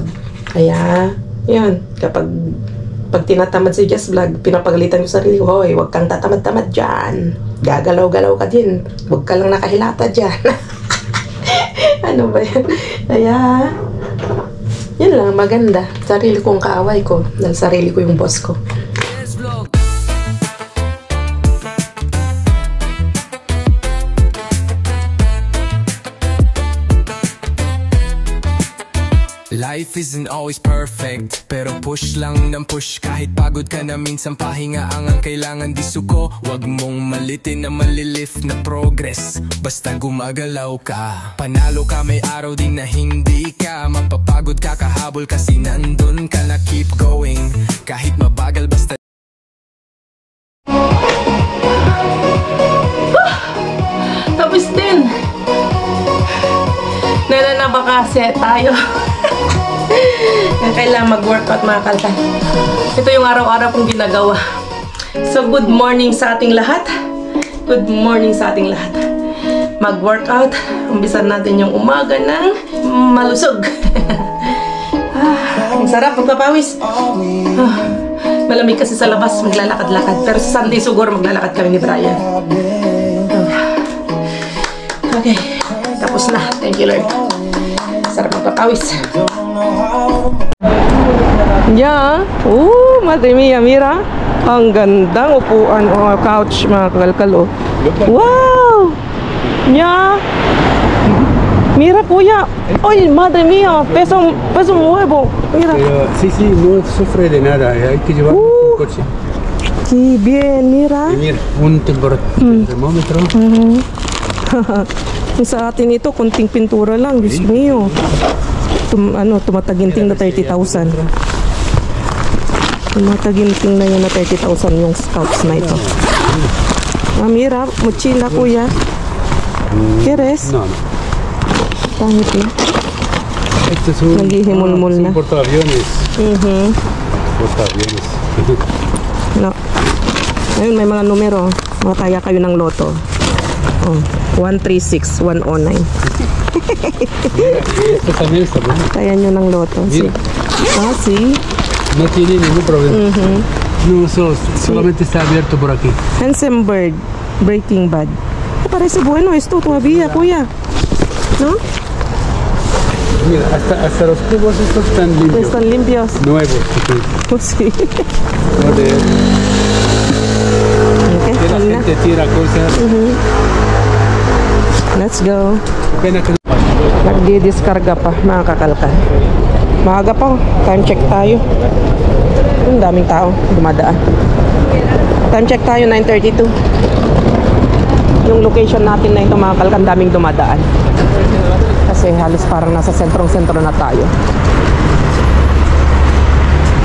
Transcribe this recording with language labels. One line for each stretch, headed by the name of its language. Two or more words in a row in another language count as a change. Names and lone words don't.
Filipino: Kaya, yun, pag tinatamad si Just Vlog, pinapagalitan ko sarili ko, hoy, huwag kang tatamad-tamad dyan. Gagalaw-galaw ka din. Huwag ka lang nakahilata dyan. Ano ba yan? Kaya, yun lang, maganda. Sarili kong kaaway ko, dahil sarili ko yung boss ko.
English: Life isn't always perfect,
Filipino: pero push lang ng push. Kahit pagod ka na minsan, pahinga ang kailangan. Di suko, wag mong malitin na malilift na progress. Basta gumagalaw ka, panalo ka, may araw din na hindi ka mapapagod, kakahabol kasi nandun ka na.
English: Keep going,
Filipino: kahit mabagal, basta Tapos din nalanaba kasi tayo. Kailangan mag-workout, mga kalkan. Ito yung araw-araw kong ginagawa. So,
English: good morning
Filipino: sa ating lahat.
English: Good morning
Filipino: sa ating lahat. Mag-workout. Umpisan natin yung umaga ng malusog. Ang sarap, magpapawis. Malamig kasi sa labas, maglalakad-lakad. Pero sa Sunday siguro maglalakad kami ni Brian. Okay, tapos na.
English: Thank you, Lord.
Filipino: Sarap magpapawis.
English: Yeah.
Spanish: Madre mia, mira.
Filipino: Ang gandang upuan o couch, mga kakalkal.
Spanish: Wow! Yeah. Mira, kuya. Oy, madre mía, peso nuevo. Mira. Pero, sí, no sufre de nada. Hay que llevar un coche. Sí, bien, mira. Y mira, un termómetro.
Filipino: Sa atin ito, kunting pintura lang.
Spanish: Diyos mio.
Filipino: Tumataginting na 30,000. Tumataginting na yun na 30,000 yung scouts na ito.
Spanish: Mira, mochila, kuya. ¿Quieres? No.
Filipino: Pangit na.
Spanish: Este es un portaaviones. Portaaviones. No.
Filipino: Ayun, may mga numero. Mataya kayo ng loto. 136109.
Spanish: Esto también está bueno.
Filipino: Kaya nyo ng loto.
Spanish: Sí. Sí. No tiene ningún problema. No, solamente está abierto por aquí. Hansenberg, Breaking Bad. Parece bueno esto todavía, kuya. ¿No? Mira, hasta los cubos estos están limpios. Están limpios. Nuevos. Pues sí. Joder. Okay, que la gente tira cosas.
English: Let's go.
Spanish: Pena que
Filipino: Nagdi-diskarga pa, mga kakalkan. Maaga pa,
English: time check
Filipino: tayo. Ang daming tao dumadaan.
English: Time check
Filipino: tayo, 9:32. Yung location natin na ito, mga kakalkan, daming dumadaan. Kasi halos parang nasa sentrong-sentro na tayo.